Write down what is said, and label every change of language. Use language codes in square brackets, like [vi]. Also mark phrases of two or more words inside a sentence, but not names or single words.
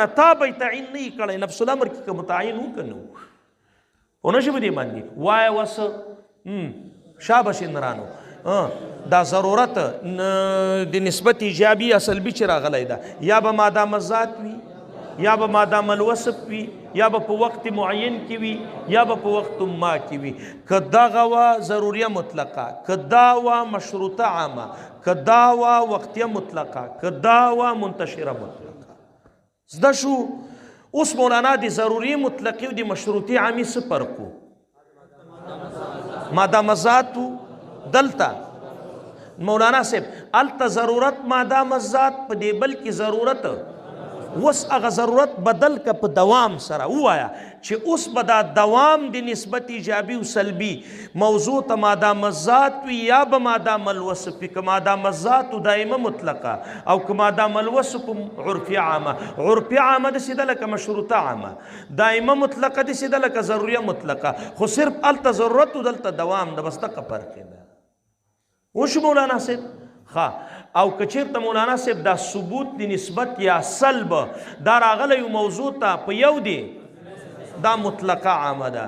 [ps] تا به یې تعین نه یې کړی، نفس الامر کې که متعین وکړو پوه نه شي په دې باندې وایه وس شاباش نرانو. دا ضرورت د نسبت ایجابي یا سلبي چې راغلی ده، یا به مادام ذات وي، یا به مادام الوصف وي، یا به په وقت معین کې وي، یا به په وقت ما کې وي. که دغه وه ضروریه مطلقه، که دا وه مشروطه عامه، که دا وه وقتیه مطلقه، که دا وه منتشره مطلقه. زده شو؟ اوس مولانا د ضروریه مطلقې او د مشروطې عامې څه فرق و؟ مادام ذات دلته مولانا صاحب الته ضرورت مادام ذات په دې بل کې ضرورت، اوس هغه ضرورت بدل که په دوام سره ووایه چې اوس به دا دوام د نسبت ایجابي او سلبي موضوع ته مادام ذات وي، یا به مادام الوصف وي. که مادام ذات دائمه مطلقه او که مادام الوصف عرفي عامه. عرفي عامه داسې ده لکه مشروطه عامه، دائمه مطلقه داسې ده لکه ضروریه مطلقه، خو صرف الته ضرورت و دلته دوام ده، بس دقه فرق ده. وشو مولانا صاحب؟ ښه. او که چېرته مولانا صاحب دا ثبوت د نسبت یا سلب دا راغلی موضوع ته په یو دی، دا مطلقه عامه ده.